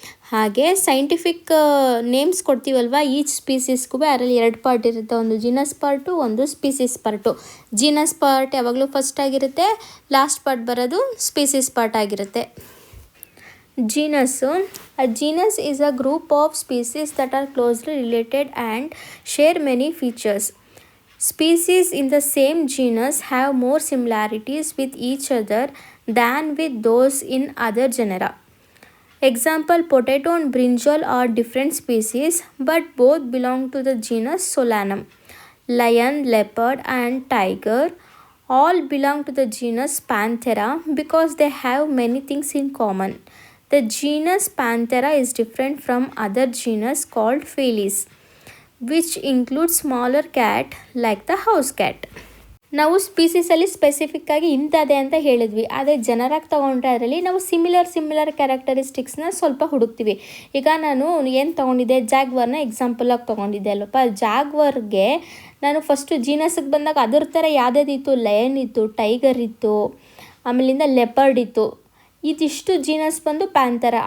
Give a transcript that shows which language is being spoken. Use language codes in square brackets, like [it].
[kn] ಹಾಗೆ scientific names ಕೊಡ್ತೀವಲ್ವ each ಸ್ಪೀಸೀಸ್ಗೂ ಅದರಲ್ಲಿ 2 part ಇರುತ್ತೆ, ಒಂದು ಜೀನಸ್ ಪಾರ್ಟು, ಒಂದು ಸ್ಪೀಸೀಸ್ ಪಾರ್ಟು. ಜೀನಸ್ ಪಾರ್ಟ್ ಯಾವಾಗಲೂ ಫಸ್ಟ್ ಆಗಿರುತ್ತೆ, ಲಾಸ್ಟ್ ಪಾರ್ಟ್ ಬರೋದು ಸ್ಪೀಸೀಸ್ ಪಾರ್ಟ್ ಆಗಿರುತ್ತೆ. [en] Genus, a genus is a group of species that are closely related and share many features. Species in the same genus have more similarities with each other than with those in other genera. Example, potato and brinjal are different species but both belong to the genus Solanum. Lion, leopard and tiger all belong to the genus Panthera because they have many things in common. The genus Panthera is different from other genus called Felis, which includes smaller cat like the house cat. [kn] ನಾವು ಸ್ಪೀಸೀಸಲ್ಲಿ ಸ್ಪೆಸಿಫಿಕ್ಕಾಗಿ ಇಂಥದ್ದೇ ಅಂತ ಹೇಳಿದ್ವಿ, ಆದರೆ ಜನರಾಗಿ ತೊಗೊಂಡ್ರೆ ಅದರಲ್ಲಿ ನಾವು similar ಕ್ಯಾರೆಕ್ಟರಿಸ್ಟಿಕ್ಸ್ನ ಸ್ವಲ್ಪ ಹುಡುಕ್ತೀವಿ. ಈಗ ನಾನು ಏನು ತೊಗೊಂಡಿದ್ದೆ, ಜಾಗ್ವಾರ್ನ ಎಕ್ಸಾಂಪಲಾಗಿ ತೊಗೊಂಡಿದ್ದೆ ಅಲ್ಲಪ್ಪ. ಜಾಗ್ವಾರ್ಗೆ ನಾನು ಫಸ್ಟು ಜೀನಸ್ಗೆ ಬಂದಾಗ ಅದರ ಥರ ಯಾವುದಿತ್ತು, ಲಯನ್ ಇತ್ತು, ಟೈಗರ್ ಇತ್ತು, ಆಮೇಲಿಂದ ಲೆಪರ್ಡ್ ಇತ್ತು, ಇದಿಷ್ಟು ಜೀನಸ್ ಬಂದು ಪ್ಯಾಂಥರ.